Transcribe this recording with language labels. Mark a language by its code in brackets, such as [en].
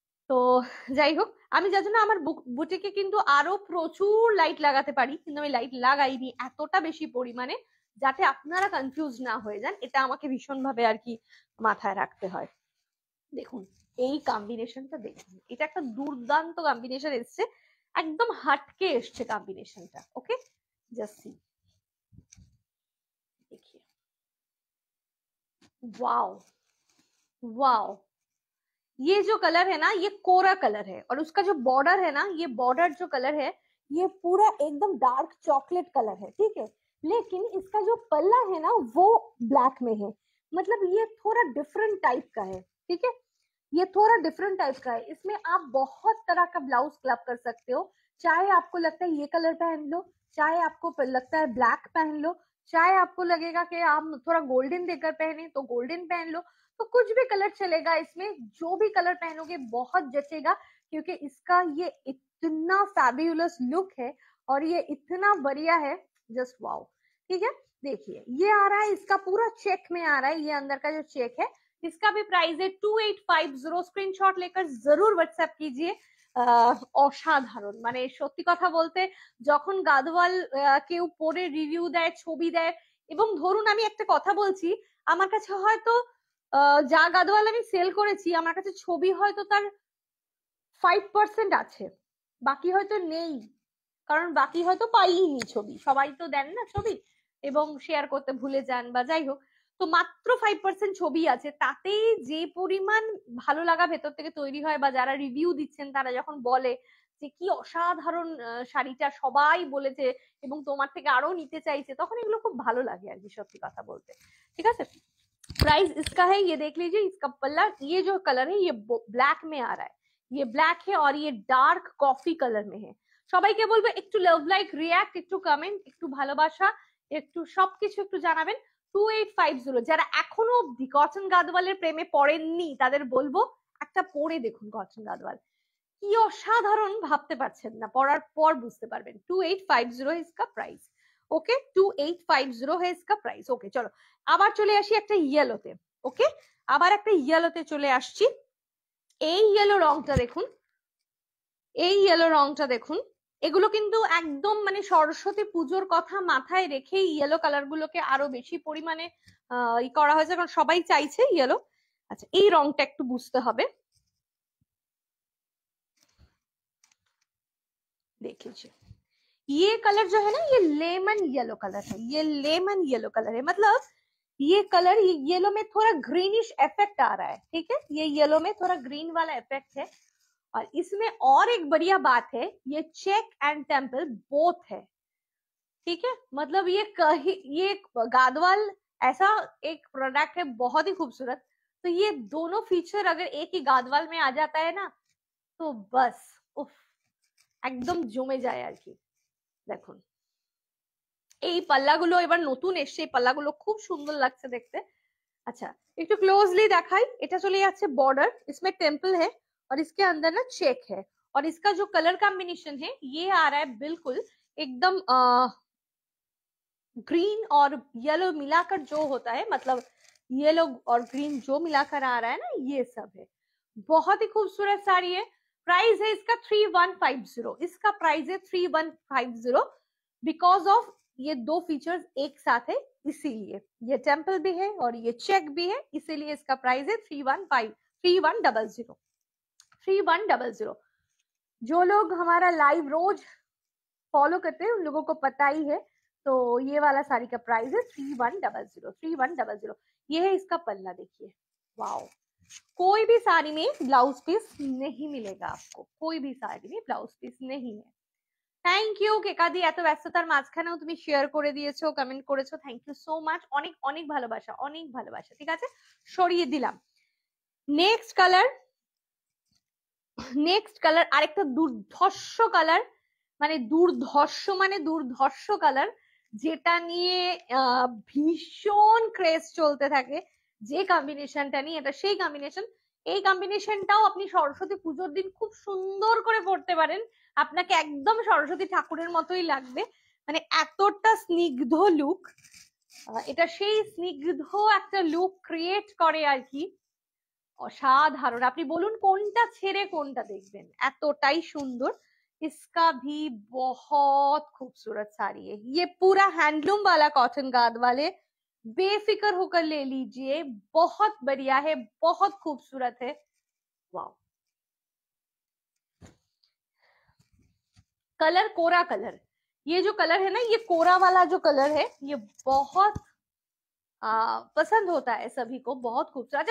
[bn] তো যাই হোক, আমি যার জন্য আমার বুটিকে কিন্তু আরো প্রচুর লাইট লাগাতে পারি, কিন্তু আমি লাইট লাগাইনি এতটা বেশি পরিমাণে, যাতে আপনারা কনফিউজ না হয়ে যান, এটা আমাকে ভীষণ ভাবে আর কি মাথায় রাখতে হয়। দেখুন এই কম্বিনেশনটা দেখুন, এটা একটা দুর্দান্ত কম্বিনেশন এসছে, একদম হাটকে এসছে কম্বিনেশনটা। [hi] ওকে, [en] just see, [hi] देखिए, वाओ वाओ, ये जो कलर है ना ये कोरा कलर है, और उसका जो बॉर्डर है ना, ये बॉर्डर जो कलर है ये पूरा एकदम डार्क चॉकलेट कलर है, ठीक है। लेकिन इसका जो पल्ला है ना वो ब्लैक में है, मतलब ये थोड़ा डिफरेंट टाइप का है, ठीक है, ये थोड़ा डिफरेंट टाइप का है। इसमें आप बहुत तरह का ब्लाउज क्लब कर सकते हो, चाहे आपको लगता है ये कलर पहन लो, चाहे आपको लगता है ब्लैक पहन लो, चाहे आपको लगेगा कि आप थोड़ा गोल्डन देकर पहने तो गोल्डन पहन लो, तो कुछ भी कलर चलेगा इसमें, जो भी कलर पहनोगे बहुत जचेगा, क्योंकि इसका ये इतना फैब्यूलस लुक है और ये इतना बढ़िया है, जस्ट वाओ। ठीक है, देखिए ये आ रहा है, इसका पूरा चेक में आ रहा है, ये अंदर का जो चेक है, इसका भी प्राइस है 2850। स्क्रीनशॉट लेकर जरूर व्हाट्सएप कीजिए। [bn] অসাধারণ, মানে সত্যি কথা বলতে যখন গাদওয়াল কেউ পরে রিভিউ দেয়, ছবি দেয়, এবং ধরুন আমি একটা কথা বলছি, আমার কাছে হয়তো যা গাদওয়াল আমি সেল করেছি আমার কাছে ছবি হয়তো তার 5% আছে, বাকি হয়তো নেই, কারণ বাকি হয়তো পাইনি ছবি, সবাই তো দেন না ছবি এবং শেয়ার করতে ভুলে যান বা যাই হোক, তো মাত্র 5% ছবি আছে, তাতেই যে পরিমাণ ভালো লাগা ভেতর থেকে তৈরি হয়, বা যারা রিভিউ দিচ্ছেন তারা যখন বলে যে কি অসাধারণ শাড়িটা, সবাই বলেছে এবং তোমার থেকে আরো নিতে চাইছে, তখন এগুলো খুব ভালো লাগে আর কি, সত্যি কথা বলতে। ঠিক আছে, [hi] प्राइस इसका है, ये देख लीजिए, इसका पल्ला, ये जो कलर है ये ब्लैक में आ रहा है, ये ब्लैक है और ये डार्क कॉफी कलर में है। [bn] সবাইকে বলবো একটু লাভ লাইক রিয়াক্ট, একটু কমেন্ট, একটু ভালোবাসা, একটু সবকিছু একটু জানাবেন। 2850, যারা এখনো অব্দি কটন গাদওয়ালের প্রেমে পড়েননি তাদের বলবো একটা পরে দেখুন কটন গাদওয়াল, কি অসাধারণ, ভাবতে পারছেন না, পড়ার পর বুঝতে পারবেন। [hi] 2850 इसका प्राइस। ওকে, 2850 है इसका प्राइस। [bn] ওকে চলো আবার চলে আসি একটা ইয়েলোতে। ওকে, আবার একটা ইয়েলোতে চলে আসছি। এই ইয়েলো রংটা দেখুন, এই ইয়েলো রংটা দেখুন, এগুলো কিন্তু একদম মানে সরস্বতী পুজোর কথা মাথায় রেখে ইয়েলো কালার গুলোকে আরো বেশি পরিমাণে করা হয়েছে, কারণ সবাই চাইছে ইয়েলো। আচ্ছা, এই রংটা একটু বুঝতে হবে, [hi] देख लीजिए, ये कलर जो है ना ये लेमन येलो कलर है, ये लेमन येलो कलर है, मतलब ये कलर येलो में थोड़ा ग्रीनिश इफेक्ट आ रहा है, ठीक है, ये येलो में थोड़ा ग्रीन वाला इफेक्ट है। और इसमें और एक बढ़िया बात है, ये चेक एंड टेम्पल बोथ है, ठीक है, मतलब ये गादवाल ऐसा एक प्रोडक्ट है बहुत ही खूबसूरत, तो ये दोनों फीचर अगर एक ही गादवाल में आ जाता है ना तो बस उफ, [bn] একদম জমে যায় আর কি। দেখুন এই পাল্লাগুলো এবার নতুন এসছে, এই পাল্লাগুলো খুব সুন্দর লাগছে দেখতে। [hi] अच्छा, [bn] একটু ক্লোজলি দেখাই, এটা চলে যাচ্ছে বর্ডার, [hi] इसमें टेम्पल है और इसके अंदर ना चेक है, और इसका जो कलर कॉम्बिनेशन है ये आ रहा है बिल्कुल एकदम ग्रीन और येलो मिलाकर जो होता है, मतलब येलो और ग्रीन जो मिलाकर आ रहा है ना, ये सब है। बहुत ही खूबसूरत साड़ी है। प्राइस है इसका 3150, इसका प्राइस है 3150, बिकॉज ऑफ ये दो फीचर्स एक साथ है, इसीलिए ये टेम्पल भी है और ये चेक भी है, इसीलिए इसका प्राइस है 3100। जो लोग हमारा लाइव रोज फॉलो करते हैं उन लोगों को पता ही है, तो ये वाला साड़ी का प्राइस है 3100। ये है इसका पल्ला, देखिए वाओ, कोई भी साड़ी में ब्लाउज पीस नहीं मिलेगा आपको, कोई भी साड़ी में ब्लाउज पीस नहीं है, [bn] থ্যাংক ইউ কেকাদি, এত ব্যস্ততার মাঝখানেও তুমি শেয়ার করে দিয়েছো, কমেন্ট করেছো, থ্যাংক ইউ সো মাচ। অনেক অনেক ভালোবাসা, অনেক ভালোবাসা। ঠিক আছে, সরিয়ে দিলাম। নেক্সট কালার, নেক্সট কালার আরেকটা দুর্ধর্ষ কালার, মানে দুর্ধর্ষ কালার, যেটা নিয়ে ভীষণ ক্রেজ চলতে থাকে। যে কম্বিনেশনটা নিয়ে, এটা সেই কম্বিনেশন। এই কম্বিনেশনটাও আপনি সরস্বতী পুজোর দিন খুব সুন্দর করে পড়তে পারেন, আপনাকে একদম সরস্বতী ঠাকুরের মতোই লাগবে, মানে এতটা স্নিগ্ধ লুক। এটা সেই স্নিগ্ধ একটা লুক ক্রিয়েট করে আর কি, অসাধারণ। আপনি বলুন কোনটা ছেড়ে কোনটা দেখবেন, এতটাই সুন্দর। [hi] इसका भी बहुत खूबसूरत साड़ी है ये, पूरा हैंडलूम वाला कॉटन गाद वाले, बेफिक्र होकर ले लीजिए, बहुत बढ़िया है, बहुत खूबसूरत है। वाओ, कलर कोरा कलर, ये जो कलर है ना, ये कोरा वाला जो कलर है, ये बहुत पसंद होता है सभी को, बहुत खूबसूरत।